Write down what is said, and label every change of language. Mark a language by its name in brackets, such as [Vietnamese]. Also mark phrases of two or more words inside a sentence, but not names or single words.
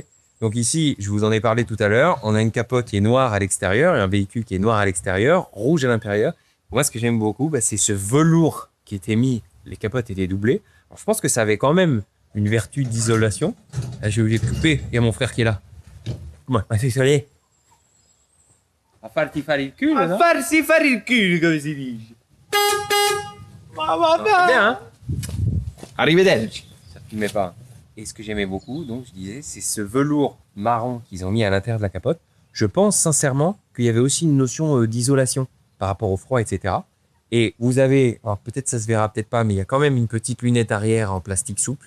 [French] Donc ici, je vous en ai parlé tout à l'heure, on a une capote qui est noire à l'extérieur et un véhicule qui est noir à l'extérieur, rouge à l'intérieur. Moi, ce que j'aime beaucoup, c'est ce velours qui était mis, les capotes étaient doublées. Alors, je pense que ça avait quand même une vertu d'isolation. Là, j'ai oublié de couper, il y a mon frère qui est là. Comment c'est solé? [Italian] A farti fare il culo, no? A farsi fare il culo, come si dice. [French] Bien, hein? [Italian] Arrivederci. [French] Ça ne filmait pas. Et ce que j'aimais beaucoup, donc je disais, c'est ce velours marron qu'ils ont mis à l'intérieur de la capote. Je pense sincèrement qu'il y avait aussi une notion d'isolation par rapport au froid, etc. Et vous avez, alors peut-être ça se verra, peut-être pas, mais il y a quand même une petite lunette arrière en plastique souple.